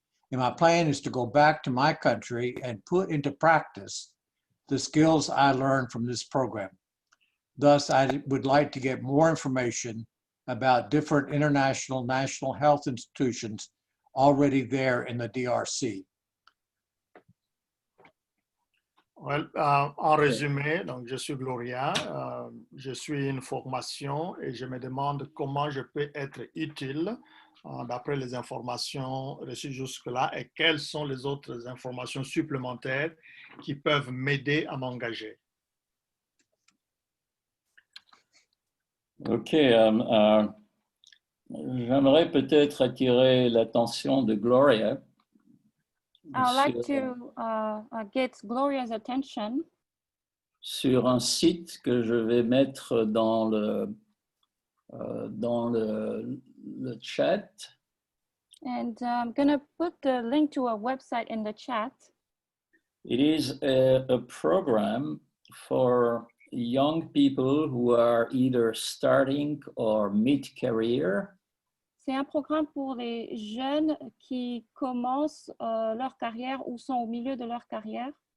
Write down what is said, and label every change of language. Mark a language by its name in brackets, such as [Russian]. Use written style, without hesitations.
[English] And my plan is to go back to my country and put into practice the skills I learned from this program. Thus, I would like to get more information about different international national health institutions already there in the DRC. [French] Well, en résumé, donc je suis Gloria, je suis une formation et je me demande comment je peux être utile d'après les informations reçues jusque-là et quelles sont les autres informations supplémentaires qui peuvent m'aider à m'engager. Ok, j'aimerais peut-être attirer l'attention de Gloria. [English] I'd like to get Gloria's attention [French] sur un site que je vais mettre dans le chat. [English] And I'm going to put the link to a website in the chat. It is a program for young people who are either starting or mid-career. [French] C'est un programme pour les jeunes qui commencent leur carrière ou sont au milieu de leur carrière.